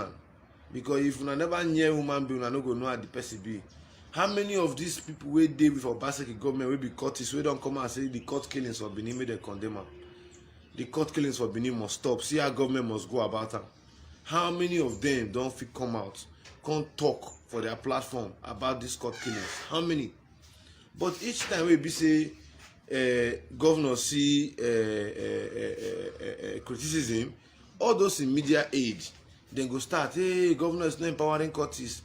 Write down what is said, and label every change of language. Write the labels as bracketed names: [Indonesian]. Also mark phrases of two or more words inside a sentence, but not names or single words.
[Nigerian Pidgin] Because if you never near human being, you no go know how the person be. How many of these people wey dey with Obaseki government wey be Cultists wey don't come out and say the court killings for Benin make them condemn am? The court killings for Benin must stop. See how government must go about am. How many of them don't fit come out, can't talk for their platform about this court killings? How many? But each time we be say governor see criticism, all those in media aid, then go start, hey, governor is not empowering Cultists.